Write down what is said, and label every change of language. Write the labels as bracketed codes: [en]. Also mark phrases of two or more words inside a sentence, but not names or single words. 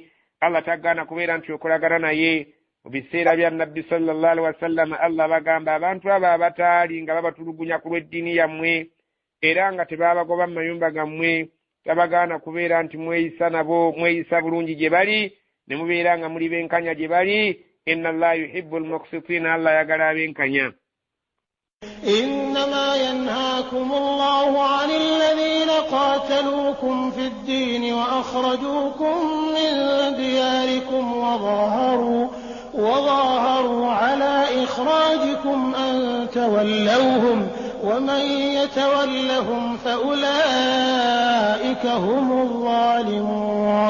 [lg] Allah tagaana kubeera nti okolagana naye. Mu biseera bya Nabbi [ar] صلى الله عليه وسلم [lg] Allah bagamba abantu abo abataali nga babatulugunya ku lw'eddiini yammwe era nga tebabagoba mu mayumba gammwe tabagaana kubeera nti mweyisa nabo mweyisa bulungi gye bali ne mubeera nga muli benkanya gye bali. [ar] إن الله يحب المقسطين [lg] Allah yagala benkanya. [ar] إنما ينهاكم الله عن الذين قاتلوكم في الدين وأخرجوكم من دياركم وظاهروا على إخراجكم أن تولوهم ومن يتولهم فأولئك هم الظالمون.